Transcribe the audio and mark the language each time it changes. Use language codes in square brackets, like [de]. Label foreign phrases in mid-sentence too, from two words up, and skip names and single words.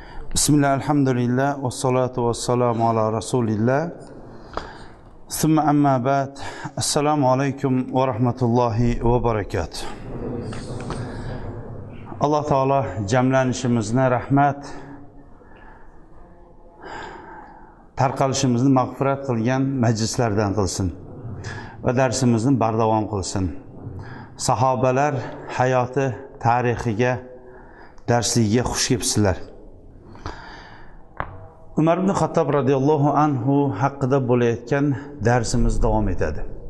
[ar] بسم الله، الحمد لله, والصلاة والسلام على رسول الله. ثم أما بعد. السلام عليكم ورحمة الله وبركاته. [uz] Allah Teala cemlenişimizne rahmet, tarqalishimizni mag'firat qilgan majlislardan qilsin va darsimizni bardavom qilsin. Sahobalar hayoti tarixiga, darsligiga xush kelibsizlar. Umar ibn Xattob [ar] رضي الله عنه [uz] haqida bo'layotgan darsimiz davom etadi.